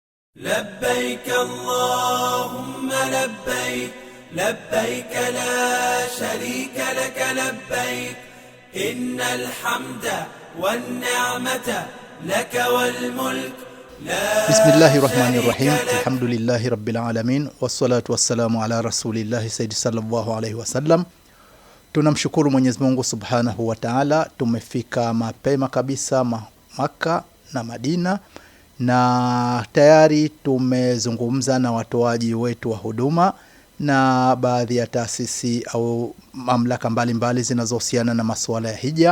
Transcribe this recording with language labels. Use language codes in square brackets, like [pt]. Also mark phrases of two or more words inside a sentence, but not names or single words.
[ar] لبيك اللهم لبيك لبيك لا شريك لك لبيك إن الحمد والنعمة لك والملك لا بسم الله الرحمن الرحيم الحمد لله رب العالمين والصلاة والسلام على رسول الله سيد صلى الله عليه وسلم. [sw] Tunamshukuru Mwenyezi Mungu [ar] سبحانه وتعالى, [sw] tumefika mapema kabisa Maka na Madina, na tayari tumezungumza na watoaji wetu wa huduma na baadhi ya taasisi au mamlaka mbalimbali zinazohusiana na masuala ya hija.